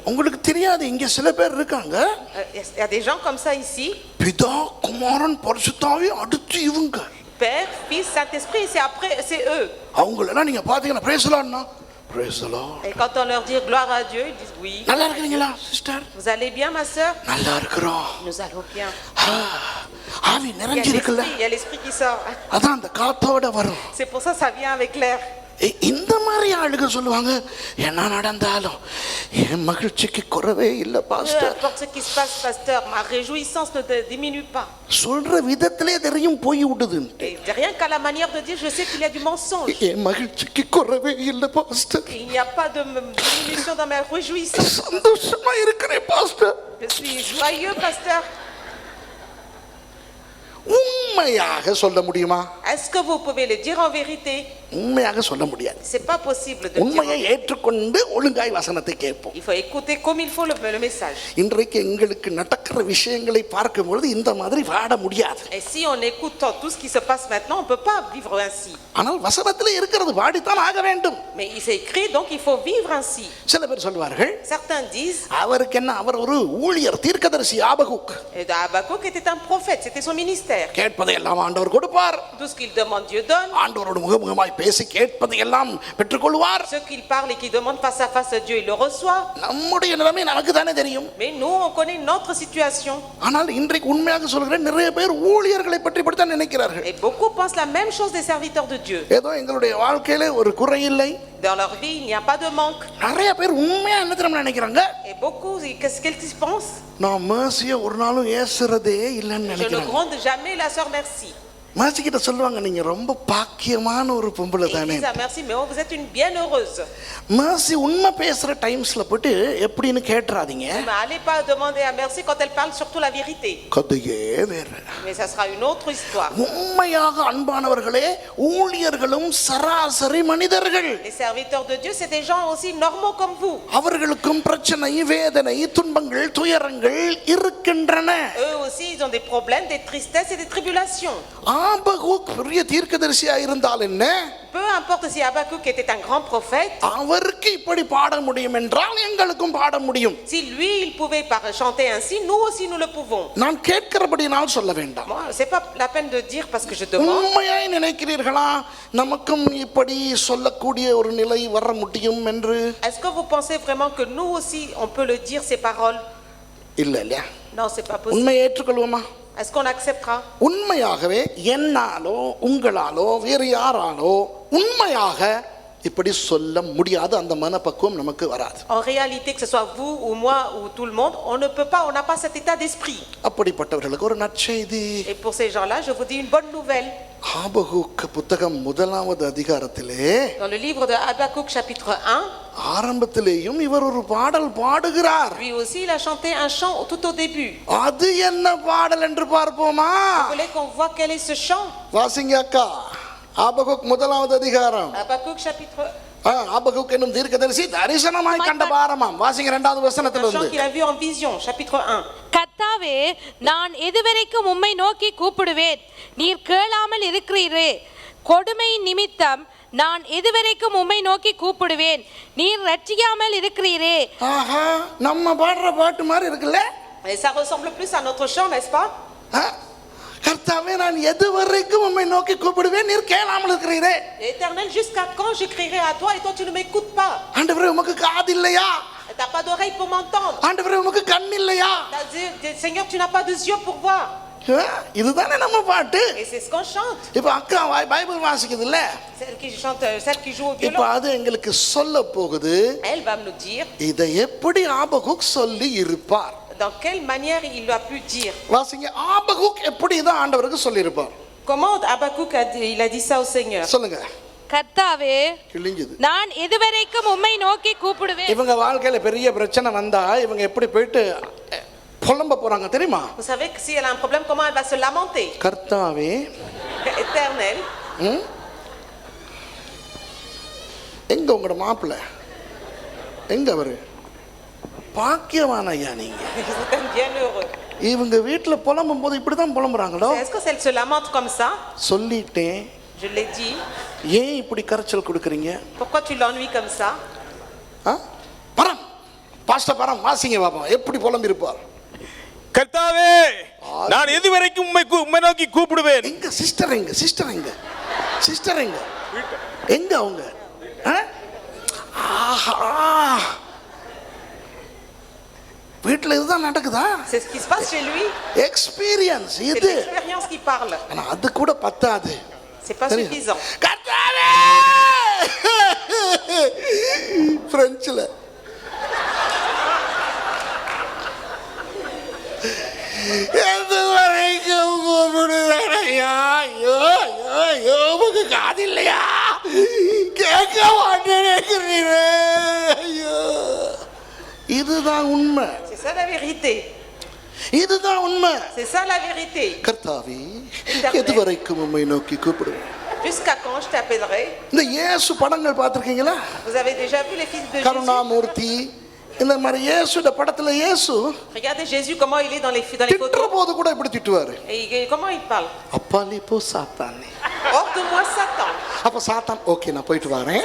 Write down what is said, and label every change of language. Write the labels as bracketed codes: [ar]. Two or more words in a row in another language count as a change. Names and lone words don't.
[ta] உங்களுக்கு தெரியாது இங்க சில பேர் இருக்காங்க. [fr] Il y a des gens comme ça ici. [ta] பிதா குமாரன் பரிசுத்தாவி அடுத்து இவங்க. [fr] Père, Fils, Saint-Esprit, c'est après, c'est eux. [ta] அவங்களெல்லாம் நீங்க பாத்தீங்கன்னா [en] praise the Lord. Praise the Lord. [fr] Et quand on leur dit gloire à Dieu, ils disent oui. [ta] நல்லா இருக்கீங்களா சிஸ்டர்? [fr] Vous allez bien ma sœur? [ta] நல்லா இருக்கிறோம். [fr] Nous allons bien. [ta] ஆவி நிறைஞ்சி இருக்குல்ல? [fr] Il y a l'esprit qui sort. [ta] அதான் அந்த காத்தோட வரும். [fr] C'est pour ça ça vient avec l'air. [ta] இந்த மாதிரி ஆளுங்க சொல்லுவாங்க என்ன நடந்தாலும் என் மகிழ்ச்சிக்கு குறவே இல்லை பாஸ்டர். [fr] Peu importe ce qui se passe pasteur, ma réjouissance ne diminue pas. [ta] சொல்ற விதத்திலே தெரியும் போய் விடுது. [fr] Et rien qu'à la manière de dire, je sais qu'il y a du mensonge. [ta] என் மகிழ்ச்சிக்கு குறவே இல்லை பாஸ்டர். [fr] Il n'y a pas de diminution dans ma réjouissance. [ta] சந்தோஷமா இருக்கிறேன் பாஸ்டர். [fr] Je suis joyeux pasteur. [ta] உண்மையாக சொல்ல முடியுமா? [fr] Est-ce que vous pouvez le dire en vérité? [ta] உண்மையாக சொல்ல முடியாது. [fr] C'est pas possible de dire. [ta] உண்மையை ஏற்றுக்கொண்டு ஒழுங்காய் வசனத்தை கேட்போம். [fr] Il faut écouter comme il faut le message. [ta] இன்றைக்கு எங்களுக்கு நடக்கிற விஷயங்களை பார்க்கும் பொழுது இந்த மாதிரி வாட முடியாது. [fr] Et si on écoute tout ce qui se passe maintenant, on peut pas vivre ainsi. [ta] ஆனால் வசனத்திலே இருக்கிறது வாடித்தான் ஆக வேண்டும். [fr] Mais il s'est écrit donc il faut vivre ainsi. [ta] சில பேர் சொல்வார்கள் [fr] Certains disent [ta] அவருக்கு என்ன அவர் ஒரு ஊழியர் தீர்க்கதரிசி ஆபகுக். [fr] et Habakkuk était un prophète, c'était son ministère. [ta] கேட்பதை எல்லாம் ஆண்டவர் கொடுப்பார். [fr] Tout ce qu'il demande Dieu donne. [ta] ஆண்டவரோடு முகமுகமாய் பேசி கேட்பதை எல்லாம் பெற்றுக்கொள்வார். [fr] Ce qu'il parle et qu'il demande face à face à Dieu, il le reçoit. [ta] நம்முடைய நிலைமை நமக்கு தானே தெரியும். [fr] Mais nous on connaît notre situation. [ta] ஆனால் இன்றைக்கு உண்மையாக சொல்கிறேன் நிறைய பேர் ஊழியர்களை பற்றி படித்தான் நினைக்கிறார்கள். [fr] Et beaucoup pensent la même chose des serviteurs de Dieu. [ta] ஏதோ எங்களுடைய வாழ்க்கையிலே ஒரு குறை இல்லை. [fr] Dans leur vie, il n'y a pas de manque. [ta] நிறைய பேர் உண்மையா என்ன தெரியுமா நினைக்கிறாங்க? [fr] Et beaucoup, qu'est-ce qu'ils pensent? [ta] நான் mercy ஒரு நாளும் ஏசுறதே இல்லைன்னு [fr] Je ne [ta] நினைக்கிறாங்க. [fr] gronde jamais la sœur merci. [ta] mercy கிட்ட சொல்லுவாங்க நீங்க ரொம்ப பாக்கியமான ஒரு பொம்பளை [fr] Et ils [ta] தானே. [fr] disent à merci, mais oh, vous êtes une bienheureuse. [ta] mercy உண்மை பேசுற டைம்ஸ்ல போட்டு எப்படின்னு கேட்றாதீங்க. [fr] Mais allez pas demander à merci quand elle parle surtout la vérité. [ta] கதையே வேற. [fr] Mais ça sera une autre histoire. [ta] உண்மையாக அன்பானவர்களே ஊழியர்களும் சராசரி மனிதர்கள். [fr] Les serviteurs de Dieu, c'est des gens aussi normaux comme vous. [ta] அவர்களுக்கும் பிரச்சனை வேதனை துன்பங்கள் துயரங்கள் இருக்கின்றன. [fr] Eux aussi, ils ont des problèmes, des tristesses et des tribulations. [ta] ஆபகுக் பெரிய தீர்க்கதரிசியா இருந்தால் என்ன? [fr] Peu importe si Habakkuk était un grand prophète. [ta] அவருக்கு இப்படி பாட முடியும் என்றால் எங்களுக்கும் பாட முடியும். [fr] Si lui, il pouvait chanter ainsi, nous aussi nous le pouvons. [ta] நான் கேட்கிறபடினால் சொல்ல வேண்டாம். [fr] Moi, c'est pas la peine de dire parce que je demande. [ta] உண்மையாய் நினைக்கிறீர்களா நமக்கும் இப்படி சொல்லக்கூடிய ஒரு நிலை வர முடியும் என்று? [fr] Est-ce que vous pensez vraiment que nous aussi on peut le dire ces paroles? [ta] இல்ல இல்லையா? [fr] Non, c'est pas possible. [ta] உண்மையை ஏற்றுக்கொள்வோமா? [fr] Est-ce qu'on acceptera? [ta] உண்மையாகவே என்னாலோ உங்களாலோ வேறு யாராலோ உண்மையாக இப்படி சொல்ல முடியாது. அந்த மனப்பக்குவம் நமக்கு வராது. [fr] En réalité, que ce soit vous ou moi ou tout le monde, on ne peut pas, on n'a pas cet état d'esprit. [ta] அப்படிப்பட்டவர்களுக்கு ஒரு நற்செய்தி. [fr] Et pour ces gens-là, je vous dis une bonne nouvelle. [ta] ஆபகுக் புத்தகம் 1வது அதிகாரத்திலே [fr] Dans le livre de Habakkuk chapitre 1, [ta] ஆரம்பத்திலேயும் இவர் ஒரு பாடல் பாடுகிறார். [fr] lui aussi il a chanté un chant tout au début. [ta] அது என்ன பாடல் என்று பார்ப்போமா? [fr] Vous voulez qu'on voit quel est ce chant? [ta] வாசிங்க அக்கா. ஆபகுக் 1வது அதிகாரம். [fr] Habakkuk chapitre [ta] ஆபகுக் என்னும் தீர்க்கதரிசி தரிசனமாய் கண்ட பாரமாம். வாசிங்க 2வது [fr] un chant [ta] வசனத்திலிருந்து. [fr] qu'il a vu en vision, chapitre 1. [ta] கர்த்தாவே நான் எதுவரைக்கும் உம்மை நோக்கி கூப்பிடுவேன், நீர் கேளாமல் இருக்கிறீரே. கொடுமையின் நிமித்தம் நான் எதுவரைக்கும் உம்மை நோக்கி கூப்பிடுவேன், நீர் ரட்சியாமல் இருக்கிறீரே. ஆஹா, நம்ம பாடுற பாட்டு மாதிரி இருக்குல்ல? [fr] Et ça ressemble plus à notre chant, n'est-ce pas? [ta] கர்த்தாவே நான் எதுவரைக்கும் உம்மை நோக்கி கூப்பிடுவேன், நீர் கேளாமல் இருக்கிறீரே. [fr] Éternel, jusqu'à quand je crierai à toi et toi tu ne m'écoutes pas? [ta] ஆண்டவரே உமக்கு காது இல்லையா? [fr] T'as pas d'oreille pour m'entendre. [ta] ஆண்டவரே உமக்கு கண் இல்லையா? [fr] Seigneur, tu n'as pas de yeux pour voir. [ta] இதுதானே நம்ம பாட்டு. [fr] Et c'est ce qu'on chante. [ta] இப்ப அக்கா பைபிள் வாசிக்குது இல்ல, [fr] Celle qui chante, celle qui joue au [ta] இப்ப [fr] violon, [ta] அது எங்களுக்கு சொல்ல போகுது. [fr] elle va nous dire [ta] இதை எப்படி ஆபகுக் சொல்லி இருப்பார். [fr] dans quelle manière il a pu dire. [ta] வாசிங்க, ஆபகுக் எப்படி இதை ஆண்டவருக்கு சொல்லி இருப்பார். [fr] Comment Habakkuk il a dit ça au Seigneur. [ta] சொல்லுங்க. கர்த்தாவே, கிழிஞ்சது. நான் எதுவரைக்கும் உம்மை நோக்கி கூப்பிடுவேன். இவங்க வாழ்க்கையில பெரிய பிரச்சனை வந்தா இவங்க எப்படி போயிட்டு புலம்ப போறாங்க தெரியுமா? Vous savez que si elle a un problème, comment elle va se lamenter. கர்த்தாவே, [fr] Éternel. [ta] எங்க உங்களோட மாப்பிள்ள, எங்க அவரு? பாக்கியவான் ஐயா நீங்க. [fr] Vous êtes bien heureux. [ta] இவங்க வீட்டுல புலம்பும் போது இப்படிதான் புலம்புறாங்களோ? [fr] Est-ce que elle se lamente comme ça? [ta] சொல்லிட்டேன். [fr] Je l'ai dit. [ta] ஏன் இப்படி கரைச்சல் கொடுக்குறீங்க? [fr] Pourquoi tu l'ennuies comme ça? [ta] பரம் பாஸ்டர் பரம் வாசிங்க பாப்பா எப்படி புலம்பி இருப்பார். கர்த்தாவே, நான் எதுவரைக்கும் உம்மை நோக்கி கூப்பிடுவேன். எங்க சிஸ்டர், எங்க சிஸ்டர், எங்க சிஸ்டர், எங்க எங்க அவங்க? ஆஹா, வீட்டுல இதுதான் நடக்குதா? [fr] C'est ce qui se passe chez lui. [ta] எக்ஸ்பீரியன்ஸ் [fr] C'est [ta] இது. [fr] l'expérience qui parle. [ta] ஆனா அது கூட பத்தாது. [fr] C'est pas suffisant. [ta] கர்த்தாவே, பிரெஞ்சுல எதுவரைக்கும் கூப்பிடுவேன் ஐயா. ஐயோ ஐயோ ஐயோ, உங்க காது இல்லையா? கேட்க மாட்டேன். ஐயோ, இதுதான் உண்மை. [fr] C'est ça la vérité. [ta] இதுதான் உண்மை. [fr] C'est ça la vérité. [ta] கர்த்தாவே, எதுவரைக்கும் உம்மை நோக்கி கூப்பிடுவேன். [fr] Jusqu'à quand je t'appellerai? [ta] இந்த இயேசு படங்கள் பார்த்திருக்கீங்களா? [fr] Vous avez déjà vu les fils de Jésus? [ta] கருணாமூர்த்தி, இந்த மாதிரி இயேசுட படத்துல இயேசு [fr] Regardez Jésus comment il est dans les [ta] திட்டுற [fr] photos. [ta] போது கூட இப்படி திட்டுவாரு. [fr] Et comment il parle? [ta] அப்பாலே போ சாத்தானே. [fr] Hors de moi Satan. [ta] அப்ப சாத்தான் ஓகே நான் போயிட்டு வரேன்.